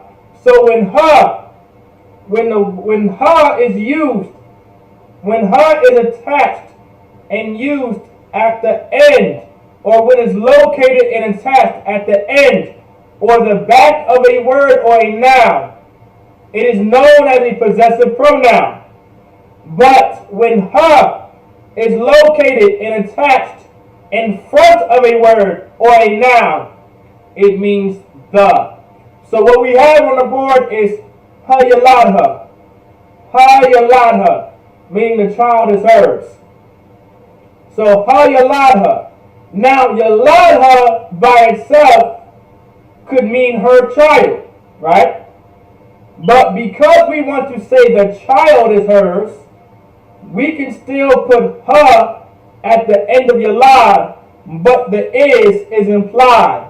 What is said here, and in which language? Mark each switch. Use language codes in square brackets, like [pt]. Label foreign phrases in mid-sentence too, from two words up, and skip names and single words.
[en] So when ha is used, when ha is attached and used at the end, or when it's located and attached at the end or the back of a word or a noun, it is known as a possessive pronoun. But when ha is located and attached in front of a word or a noun, it means the. So what we have on the board is [he] ה ילדה. ה ילדה, [en] meaning the child is hers. [he] So ה ילדה. [en] Now yaladha by itself could mean her child, right? But because we want to say the child is hers, we can still put ha at the end of yalad, but the is implied.